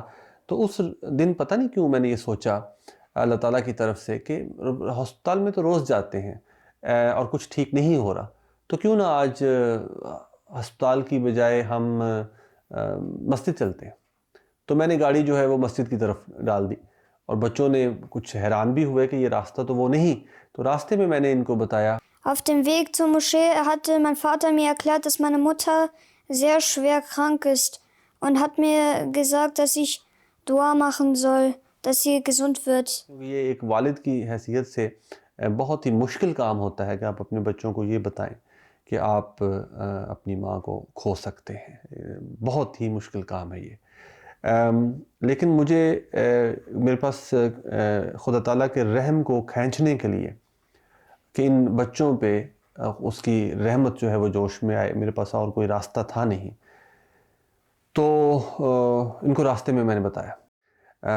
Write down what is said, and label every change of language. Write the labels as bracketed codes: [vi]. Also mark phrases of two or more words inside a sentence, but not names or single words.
[ur] تو اس دن پتہ نہیں کیوں میں نے یہ سوچا اللہ تعالیٰ کی طرف سے کہ ہسپتال میں تو روز جاتے ہیں اور کچھ ٹھیک نہیں ہو رہا، تو کیوں نہ آج ہسپتال کی بجائے ہم مسجد چلتے ہیں۔ تو میں نے گاڑی جو ہے وہ مسجد کی طرف ڈال دی، اور بچوں نے کچھ حیران بھی ہوئے کہ یہ راستہ تو وہ نہیں، تو راستے میں میں نے ان کو بتایا۔ [de] Auf dem Weg zur Moschee hatte mein Vater mir erklärt, dass meine Mutter sehr schwer krank ist und hat mir gesagt, dass ich Dua machen soll, dass sie gesund wird. [ur] یہ ایک والد کی حیثیت سے بہت ہی مشکل کام ہوتا ہے کہ آپ اپنے بچوں کو یہ بتائیں کہ آپ اپنی ماں کو کھو سکتے ہیں، بہت ہی مشکل کام ہے یہ۔ لیکن مجھے میرے پاس خدا تعالیٰ کے رحم کو کھینچنے کے لیے کہ ان بچوں پہ اس کی رحمت جو ہے وہ جوش میں آئے، میرے پاس اور کوئی راستہ تھا نہیں، تو ان کو راستے میں نے بتایا۔